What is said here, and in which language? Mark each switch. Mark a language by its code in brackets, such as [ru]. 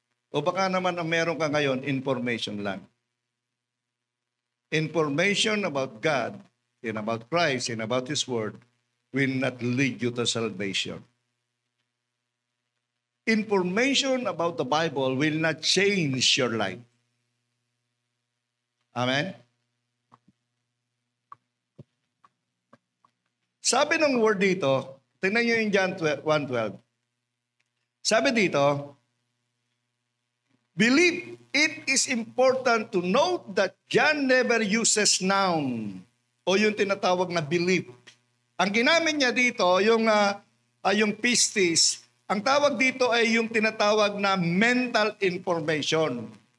[tl] O baka naman ang meron ka ngayon, information lang. [en] Information about God, and about Christ, and about His Word will not lead you to salvation. Information about the Bible will not change your life. Amen? [tl] Sabi ng word dito, tingnan nyo yung John 1:12. Sabi dito, [en] believe it is important to note that John never uses noun [tl] o yung tinatawag na [en] belief. [tl] Ang ginamit niya dito, yung pistis, ang tawag dito ay yung tinatawag na mental information.